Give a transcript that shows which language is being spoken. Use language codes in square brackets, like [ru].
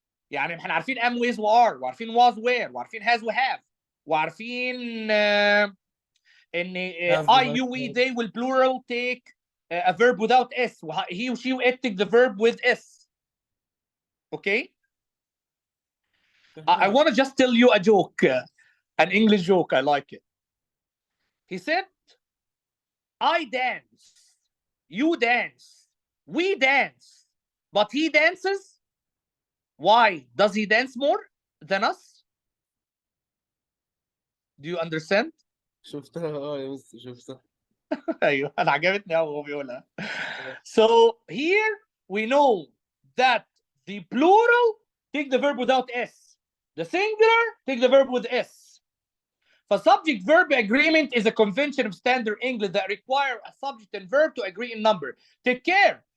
[ar] يعني احنا عارفين ام ويز وار، وعارفين واز وير، وعارفين هاز وهاف، وعارفين ان [en] Have I, like you, we, they will plural take a verb without s. He, she, it take the verb with s. Okay. I want to just tell you a joke, an English joke. I like it. He said, I dance, you dance, we dance, but he dances. Why? Does he dance more than us? Do you understand? [ar] شفتها يا مستر شفتها. ايوه انا عجبتني قوي وهو بيقولها. [en] So here we know that the plural take the verb without s. The singular take the verb with s. The subject verb agreement is a convention of standard English that require a subject and verb to agree in number. Take care.